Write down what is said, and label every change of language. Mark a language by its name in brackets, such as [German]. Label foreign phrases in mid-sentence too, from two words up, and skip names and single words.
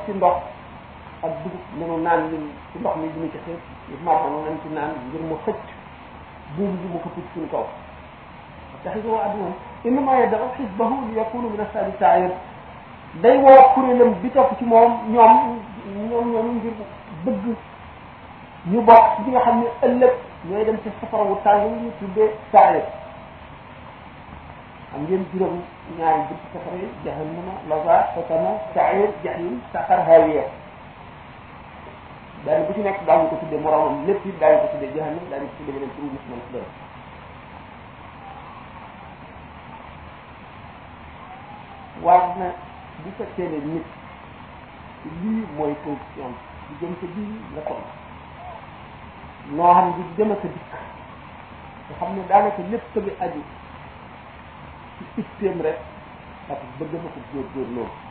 [Wolof] ci ndox ak dugub nanu naan ñun ci ndox mi dina ci xeet ñu marxanu nañ ci naan ngir mu xëcc buum bi mu ko put suñu kaw [Arabic] اتخذوه عدوا إنما يدعو حزبه ليكونوا من أصحاب السعير [Wolof] day woo kuréelam bi topp ci moom ñoom ngir bëgg ñu bokk ci ñi nga xam ne ëllëg ñooy dem ci safara wu tàng ñu tuddee sa'ir am ngeen juróom ñaari buntu safara yi jahannama laza fatana sa'ir jahim saqar hawiya benn bu ci nekk daañu ko tuddee moromam lépp it daañu ko tuddee jahannam daañu ko tuddee beneen turu musman si doon war na bu fekkee ne nit lii mooy position di jëm ca bii la toll noo xam di dem ak a dikk nga xam ne daanaka lépp bi aju ci itteem rek ak bëgg ma ko góorgóor loolu